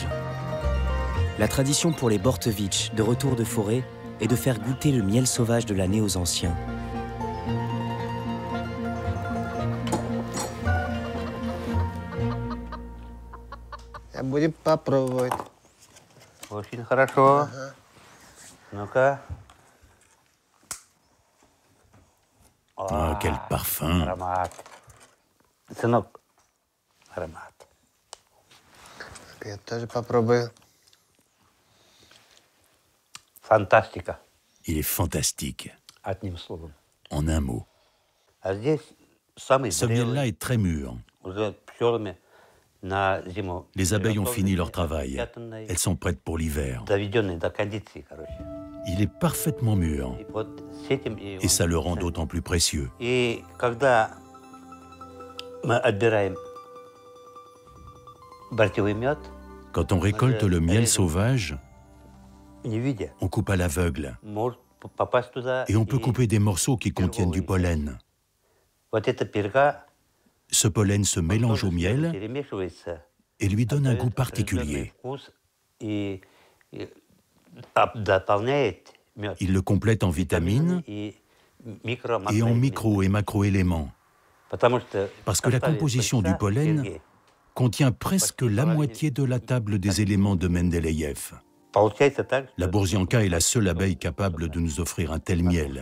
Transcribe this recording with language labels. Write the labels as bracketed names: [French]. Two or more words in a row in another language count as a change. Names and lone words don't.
[French] La tradition pour les Bortevich de retour de forêt est de faire goûter le miel sauvage de l'année aux anciens. [Russian] Очень хорошо. Ну-ка. [French] Oh, quel parfum! [Russian] Аромат. Сынок, аромат. Я тоже попробую. Фантастика. [French] Il est fantastique, [Russian] Одним словом. [French] en un mot. [Russian] А здесь самый [French] Ce miel-là [Russian] зрелый, [French] est très mûr. [Russian] уже пчелами на зиму. [French] Les abeilles ont fini leur travail. [Russian] Приготовленный, [French] Elles sont prêtes pour l'hiver. [Russian] доведенный до кондиции, короче. [French] Il est parfaitement mûr. [Russian] И вот с этим и [French] Et ça [Russian] он [French] le rend [Russian] ценен. [French] d'autant plus précieux. [Russian] И когда мы отбираем бортевой мед, [French] Quand on récolte le miel sauvage, [Russian] не видя, [French] on coupe à l'aveugle. [Russian] может попасть туда. [French] Et on peut [Russian] и [French] couper des morceaux qui contiennent du pollen. [Russian] Вот эта перга [French] Ce pollen se mélange au miel [Russian] перемешивается, [French] et lui donne un [Russian] дает [French] goût [Russian] определенный [French] particulier. [Russian] вкус и дополняет мед [French] Il le complète en vitamines [Russian] и [French] et en micro- et macroéléments, parce que la composition du pollen contient presque la moitié de la table des éléments de Mendeleïev. La boursianka est la seule abeille capable de nous offrir un tel miel.